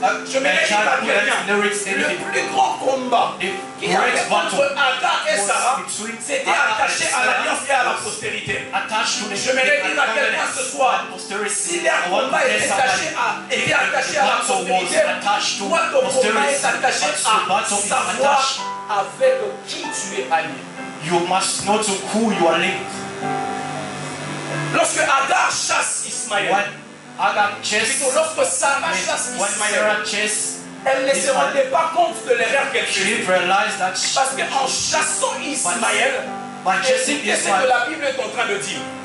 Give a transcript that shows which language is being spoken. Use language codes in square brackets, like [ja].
[fr] Je me dis à quelqu'un, le plus grand combat qui y avait entre Agar et Sarah, c'était attaché à l'alliance et à la postérité. Je me dis à quelqu'un ce soir, si leur combat était attaché à la postérité, toi ton combat est attaché à savoir avec qui tu es allié. [en] You must know to who you are linked. [fr] Lorsque Agar chasse Ismaël, lorsque Sarah chasse Ismaël, elle ne se rendait pas compte de l'erreur qu'elle faisait. Parce qu'en chassant Ismaël, écoutez ce que la Bible est en train de dire.